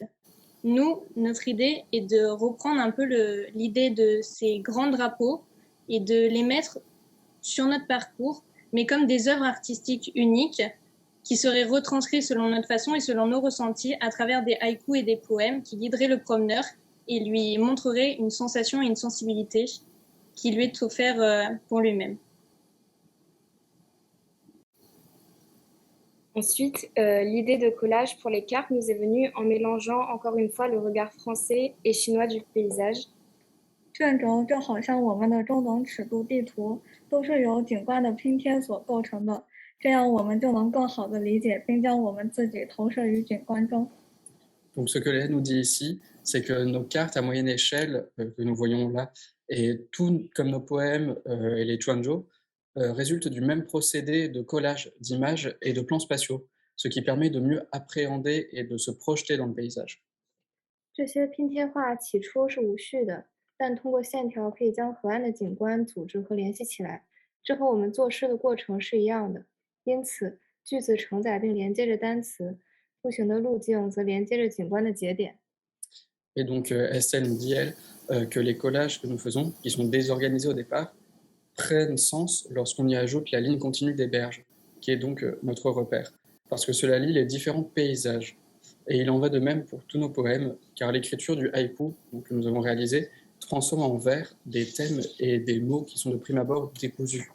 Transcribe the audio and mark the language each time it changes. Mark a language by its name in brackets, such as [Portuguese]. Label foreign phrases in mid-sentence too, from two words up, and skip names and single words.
[French] Nous, notre idée est de reprendre un peu l'idée de ces grands drapeaux et de les mettre sur notre parcours, mais comme des œuvres artistiques uniques qui seraient retranscrites selon notre façon et selon nos ressentis à travers des haïkus et des poèmes qui guideraient le promeneur et lui montreraient une sensation et une sensibilité qui lui est offerte pour lui-même. Ensuite, l'idée de collage pour les cartes nous est venue en mélangeant encore une fois le regard français et chinois du paysage. [Chinese] 卷轴就好像我们的中等尺度地图，都是由景观的拼贴所构成的。这样我们就能更好地理解并将我们自己投射于景观中。 [French] Donc ce que Léa nous dit ici, c'est que nos cartes à moyenne échelle que nous voyons là, et tout comme nos poèmes et les chuanzhou, résultent du même procédé de collage d'images et de plans spatiaux, ce qui permet de mieux appréhender et de se projeter dans le paysage. [Chinese] 这些拼贴画起初是无序的，但通过线条可以将河岸的景观组织和联系起来，这和我们作诗的过程是一样的。因此，句子承载并连接着单词，步行的路径则连接着景观的节点。 [French] Et donc Estelle nous dit, elle, que les collages que nous faisons, qui sont désorganisés au départ, prennent sens lorsqu'on y ajoute la ligne continue des berges, qui est donc notre repère, parce que cela lie les différents paysages. Et il en va de même pour tous nos poèmes, car l'écriture du haïku que nous avons réalisé transforme en vers des thèmes et des mots qui sont de prime abord décousus.